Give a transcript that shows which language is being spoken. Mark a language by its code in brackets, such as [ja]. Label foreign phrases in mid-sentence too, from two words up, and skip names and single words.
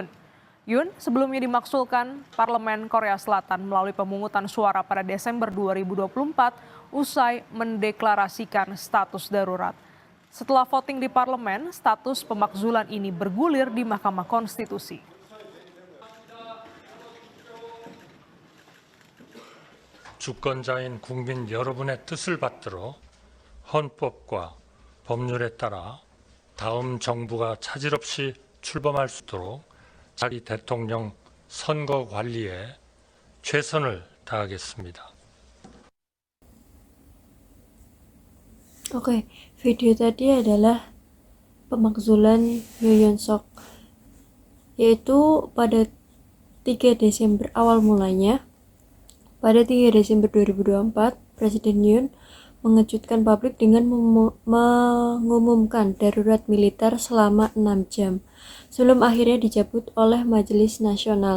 [id] Yoon sebelumnya dimaksulkan Parlemen Korea Selatan melalui pemungutan suara pada Desember 2024 usai mendeklarasikan status darurat. Setelah voting di parlemen, status pemakzulan ini bergulir di Mahkamah Konstitusi. [ko] 주권자인 국민 여러분의 뜻을 받들어 헌법과 법률에 따라 다음 정부가 차질 없이 출범할 수 있도록 자기 대통령 선거 관리에 최선을 다하겠습니다. [id] Oke, video tadi adalah pemakzulan Yoon Suk, yaitu pada 3 Desember awal mulanya. Pada 3 Desember 2024, Presiden Yoon mengejutkan publik dengan mengumumkan darurat militer selama 6 jam, sebelum akhirnya dicabut oleh Majelis Nasional.